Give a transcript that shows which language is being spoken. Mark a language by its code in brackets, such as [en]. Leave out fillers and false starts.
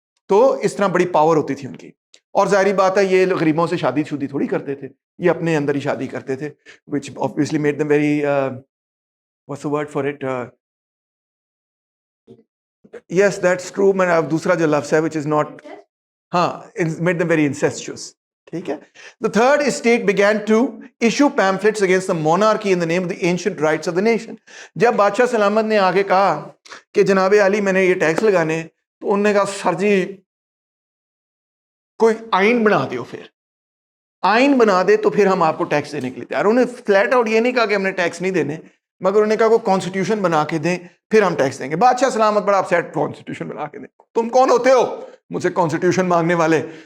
[ur] تو اس طرح بڑی پاور ہوتی تھی ان کی. اور ظاہری بات ہے یہ غریبوں سے شادی شدی تھوڑی کرتے تھے، یہ اپنے اندر ہی شادی کرتے تھے، [en] which obviously made them very what's the word for it, yes that's true. [ur] میں نے اب دوسرا جو لفظ ہے [en] which is not، [ur] ہاں، [en] made them very incestuous. [ur] ٹھیک ہے. [en] The third estate began to issue pamphlets against the monarchy in the name of the ancient rights of the nation. [ur] جب بادشاہ سلامت نے آگے کہا کہ جناب عالی میں نے یہ ٹیکس لگانے، تو انہوں نے کہا سر جی کوئی آئین بنا دیو، پھر آئین بنا دے تو پھر ہم آپ کو ٹیکس دینے کے لیے تیار. انہوں نے فلیٹ آؤٹ یہ نہیں کہا کہ ہم نے ٹیکس نہیں دینے، مگر انہوں نے کہا کوئی کانسٹیٹیوشن بنا کے دیں پھر ہم ٹیکس دیں گے. بادشاہ سلامت بڑا اپسیٹ, کانسٹیٹیوشن بنا کے دیں, تم کون ہوتے ہو مجھ سے کانسٹیٹیوشن مانگنے والے.